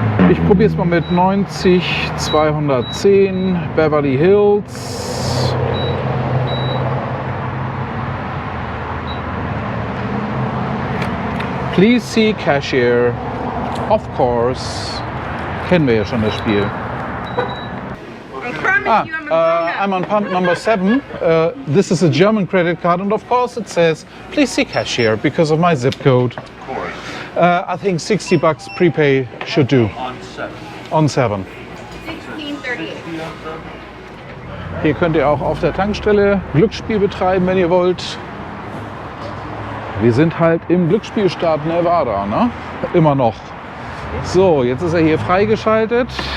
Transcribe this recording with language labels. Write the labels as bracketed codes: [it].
[de] Ich probiere es mal mit 90 210 Beverly Hills. [en] Please see cashier. Of course. [de] Kennen wir ja schon das Spiel. [en] I'm on pump number 7. This is a German credit card, and of course it says, please see cashier because of my zip code. I think $60 prepay should do. On 7. 1638. [de] Hier könnt ihr auch auf der Tankstelle Glücksspiel betreiben, wenn ihr wollt. Wir sind halt im Glücksspielstaat Nevada, ne? Immer noch. So, jetzt ist er hier freigeschaltet.